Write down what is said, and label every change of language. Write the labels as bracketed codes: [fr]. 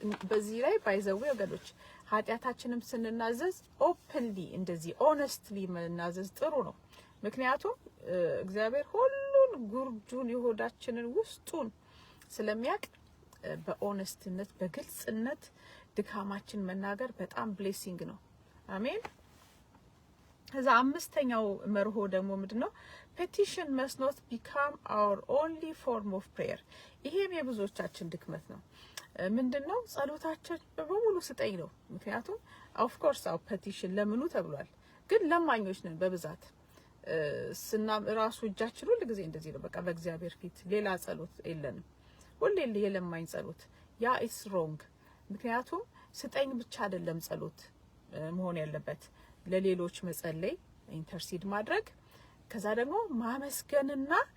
[am] በዚህ ላይ ባይዘው ወገኖች ኃጢያታችንም ስንናዘዝ ኦፕንሊ እንደዚህ ኦነስትሊ መናዘዝ ጥሩ ነው። ምክንያቱም እግዚአብሔር ሁሉን ጉርጁን የሆዳችንን ውስጡን ስለሚያውቅ በኦነስትነት በግልጽነት ድካማችን መናገር በጣም ብሌሲንግ ነው። አሜን። ከዛ አምስተኛው መርሆ ደግሞ ምንድነው? [en] petition must not become our only form of prayer። [am] ይሄም የብዙዎቻችን ድክመት ነው። ምንድነው? ጸሎታችን በሙሉ ስጠኝ ነው። ምክንያቱም [en] ኦፍ ኮርስ [am] አው ፔቲሽን ለምኑ ተብሏል፣ ግን ለማኞች ነን በብዛት ስና ራሱ እጃችን ሁሉ ጊዜ እንደዚህ ነው። በቃ በእግዚአብሔር ፊት ሌላ ጸሎት የለንም፣ ሁሌ የለማኝ ጸሎት። [en] ያ ኢስ ሮንግ። [am] ምክንያቱም ስጠኝ ብቻ አይደለም ጸሎት መሆን ያለበት፣ ለሌሎች መጸለይ፣ ኢንተርሲድ ማድረግ፣ ከዛ ደግሞ ማመስገንና